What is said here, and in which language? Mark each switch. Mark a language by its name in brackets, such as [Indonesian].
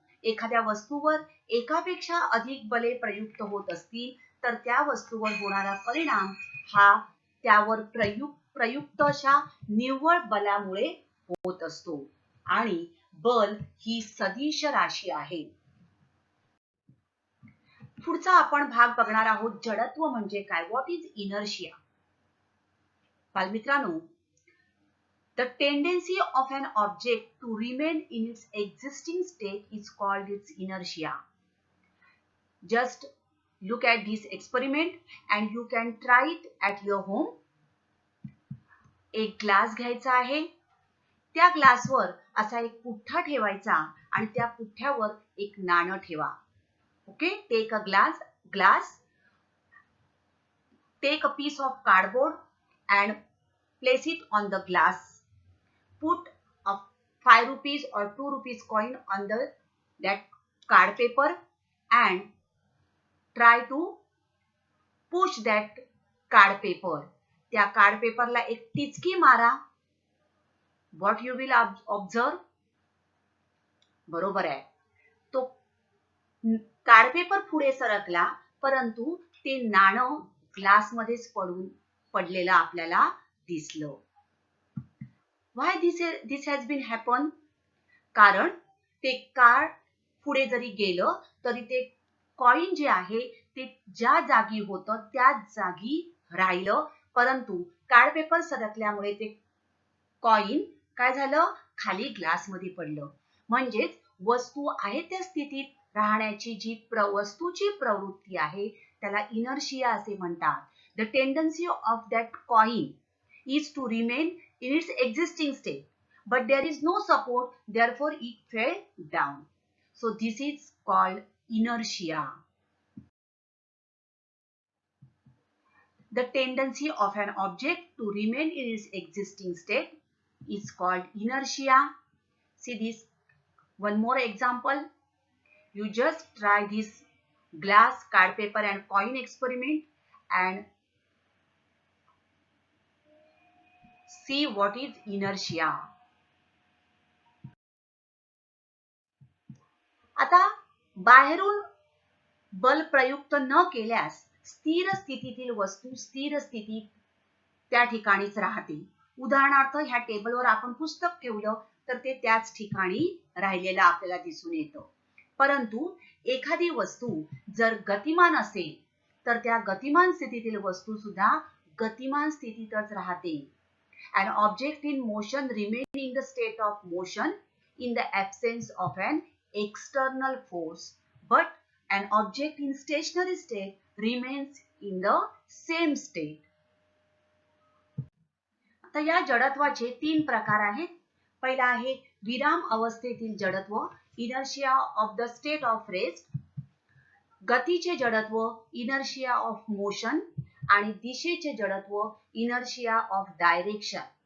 [Marathi] एखाद्या वस्तूवर एकापेक्षा अधिक बले प्रयुक्त होत असतील तर त्या वस्तूवर होणारा परिणाम हा त्यावर प्रयुक्त अशा निव्वळ बलामुळे होत असतो. आणि बल ही सदिश राशी आहे. पुढचा आपण भाग बघणार आहोत, जडत्व म्हणजे काय? [English] What is inertia? बालमित्रांनो, the tendency of an object to remain in its existing state is called its inertia. Just look at this experiment and you can try it at your home. [Marathi] एक glass घ्यायचा आहे. त्या ग्लासवर असा एक पुठ्ठा ठेवायचा आणि त्या पुठ्ठ्यावर एक नाणं ठेवा. [English] Okay, take a glass, take a piece of cardboard and place it on the glass. Put a 5 rupees or 2 rupees coin on that card paper and try to push that card paper. [Marathi] त्या card paper ला एक टिचकी मारा. [English] What you will observe? [Marathi] बरोबर आहे, तो card paper पुढे सरकला, परंतु ते नाणं ग्लास मध्येच पडलेलं आपल्याला दिसलं. [English] Why this has been happen? [Marathi] कारण ते कार्ड पुढे जरी गेलं तरी ते कॉइन जे आहे ते ज्या जागी होतं त्याच जागी राहिलं, परंतु कार्ड पेपर सरकल्यामुळे ते कॉइन काय झालं? खाली ग्लास मध्ये पडलं. म्हणजेच वस्तू आहे त्या स्थितीत राहण्याची जी वस्तूची प्रवृत्ती आहे त्याला इनर्शिया असे म्हणतात. [English] The tendency of that coin is to remain in its existing state, but there is no support, therefore it fell down. So this is called inertia. The tendency of an object to remain in its existing state is called inertia. See this one more example. You just try this glass, card paper and coin experiment and see what is inertia. [Marathi] आता बाहेरून बल प्रयुक्त न केल्यास स्थिर स्थितीतील वस्तू स्थिर स्थितीत त्या ठिकाणीच राहते. उदाहरणार्थ, ह्या टेबलवर आपण पुस्तक ठेवलं तर ते त्याच ठिकाणी राहिलेलं आपल्याला दिसून येतं. परंतु एखादी वस्तू जर गतिमान असेल तर त्या गतिमान स्थितीतील वस्तू सुद्धा गतिमान स्थितीतच राहते. [English] An object in motion remains in the state of motion in the absence of an external force, but an object in stationary state remains in the same state. [Marathi] आता या जडत्वाचे 3 प्रकार आहेत. पहिला आहे विराम अवस्थेतील जडत्व, [English] inertia of the state of rest, [Marathi] गतीचे जडत्व, [English] inertia of motion [Marathi] आणि दिशेचे जडत्व, [English] Inertia of direction.